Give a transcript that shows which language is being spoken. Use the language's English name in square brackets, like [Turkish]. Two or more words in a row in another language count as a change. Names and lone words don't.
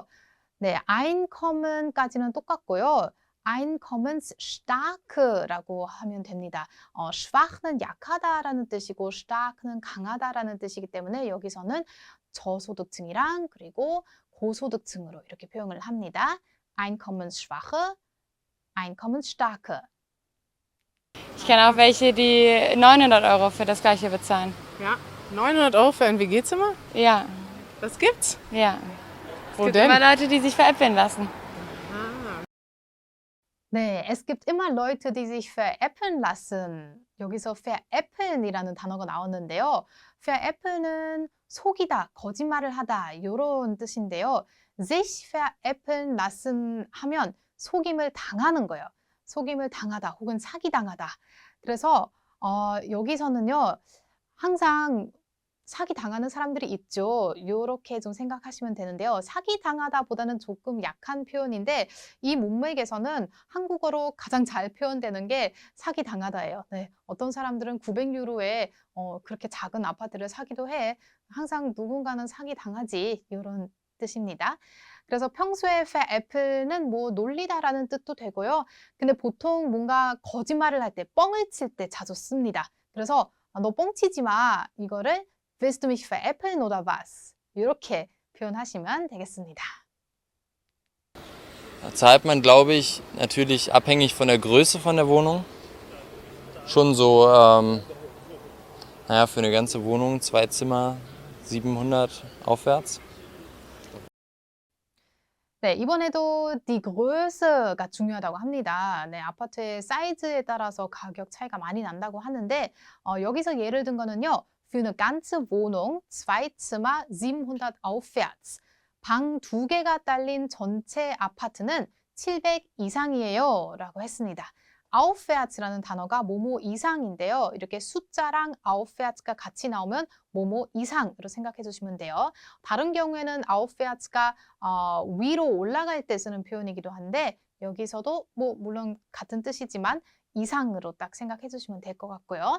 [Korean] 네, Einkommen까지는 똑같고요. Einkommensstark라고 하면 됩니다. schwach는 약하다라는 뜻이고 stark는 강하다라는 뜻이기 때문에 여기서는 저소득층이랑 그리고 고소득층으로 이렇게 표현을 합니다. [German] Einkommensschwache, Einkommensstarke. Ich kenne auch welche, die 900 Euro für das gleiche bezahlen. Ja, 900 Euro für ein WG-Zimmer? Ja, Das gibt's? ja. Wo Es gibt denn? immer Leute, die sich veräppeln lassen. 네, es gibt immer Leute, die sich veräppeln lassen. [Korean] 여기서 veräppeln이라는 단어가 나왔는데요. veräppel는 속이다, 거짓말을 하다 이런 뜻인데요. [German] sich veräppeln lassen [Korean] 하면 속임을 당하는 거예요. 속임을 당하다 혹은 사기당하다. 그래서 여기서는요. 항상 사기당하는 사람들이 있죠. 이렇게 좀 생각하시면 되는데요. 사기당하다보다는 조금 약한 표현인데 이 문맥에서는 한국어로 가장 잘 표현되는 게 사기당하다예요. 네, 어떤 사람들은 900유로에 그렇게 작은 아파트를 사기도 해. 항상 누군가는 사기당하지 이런 뜻입니다. 그래서 평소에 veräppel는 뭐 놀리다라는 뜻도 되고요. 근데 보통 뭔가 거짓말을 할 때, 뻥을 칠 때 자주 씁니다. 그래서 너 뻥치지 마. [German] 이거를 Willst du mich veräppeln oder was? [Korean] 이렇게 표현하시면 되겠습니다. [German] Da zahlt man, glaube ich, natürlich abhängig von der Größe von der Wohnung. Schon so, naja, für eine ganze Wohnung, 2 Zimmer, 700 aufwärts. [Korean] 네, 이번에도 [German] die Größe [Korean] 가 중요하다고 합니다. 네, 아파트의 사이즈에 따라서 가격 차이가 많이 난다고 하는데 여기서 예를 든 거는요. [German] Für eine ganze Wohnung, 2 Zimmer, 700 aufwärts. [Korean] 방 2개가 딸린 전체 아파트는 700 이상이에요. 라고 했습니다. aufwärts라는 단어가 뭐뭐 이상인데요. 이렇게 숫자랑 aufwärts가 같이 나오면 뭐뭐 이상으로 생각해 주시면 돼요. 다른 경우에는 aufwärts가 위로 올라갈 때 쓰는 표현이기도 한데 여기서도 뭐 물론 같은 뜻이지만 이상으로 딱 생각해 주시면 될 것 같고요.